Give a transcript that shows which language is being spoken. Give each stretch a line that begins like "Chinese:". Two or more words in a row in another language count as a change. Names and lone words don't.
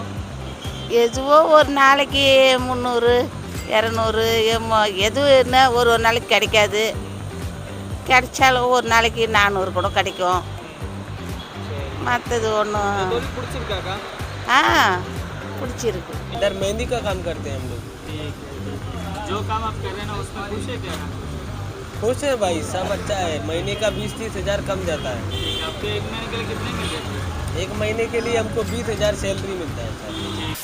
Tamil: எதுவோ ஒரு நாளைக்கு 300, 200 எதுவுன்னா ஒரு நாளைக்கு கிடைக்காது. கிடைச்சாலும் ஒரு நாளைக்கு 400 கூட கிடைக்கும். மற்றது ஒன்றும். தொழில் பிடிச்சிருக்காக்கா? பிடிச்சிருக்கு.
Hindi: इधर मेहंदी का काम करते हैं हम लोग. ठीक है. जो काम आप कर रहे हैं ना उसमें खुश है क्या? खुश है भाई, सब अच्छा है. महीने का 20-30 हज़ार कम जाता है. ठीक है. आपको 1 महीने के लिए कितने मिल रहे हैं? 1 महीने के लिए हमको 20,000 सैलरी मिलता है सर.